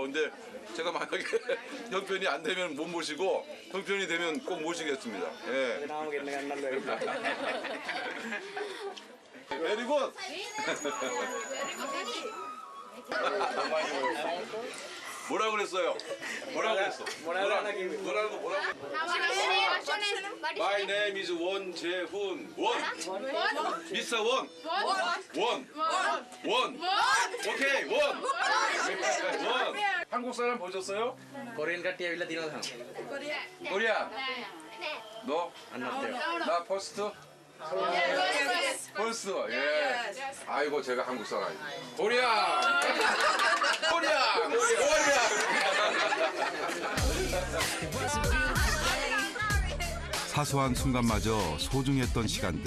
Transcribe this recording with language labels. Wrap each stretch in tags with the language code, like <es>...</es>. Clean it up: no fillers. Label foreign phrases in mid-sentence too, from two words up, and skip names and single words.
<ko>근데 제가 만약에 형편이 안 되면 못 모시고 형편이 되면 꼭 모시겠습니다. 예.</ko> <en>very good.</en> <ko>뭐라 그랬어요? 뭐라 그랬어? 뭐라고?</ko> <en>My name is 원재훈.</en> <ko>미스터 원. 오케이, 원. 한국 사람 보셨어요?</ko> <si>කොරියන් කට්ටිය ඇවිල්ලා තියෙනවද හම්?</si> <ko>코리아. 너? 나 퍼스트? 퍼스트. 예. 아이고 제가 한국 사람이에요. 코리아. 사소한 순간마저 소중했던 시간들.</ko>